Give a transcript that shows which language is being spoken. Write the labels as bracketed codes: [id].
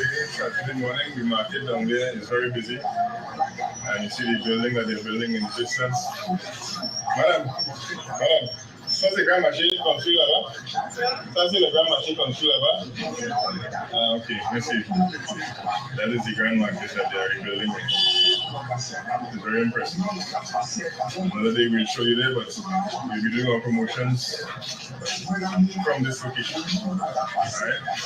[en] Saturday morning, the market down there is very busy. And you see the building that they're building in the distance. [fr] Madame, ça c'est le grand marché construit là-bas? Ça c'est le grand marché construit là-bas? Ah, ok, merci. [en] That is the grand market that they are rebuilding. It's very impressive. Another day we'll show you there, but we'll be doing our promotions from this location. Alright?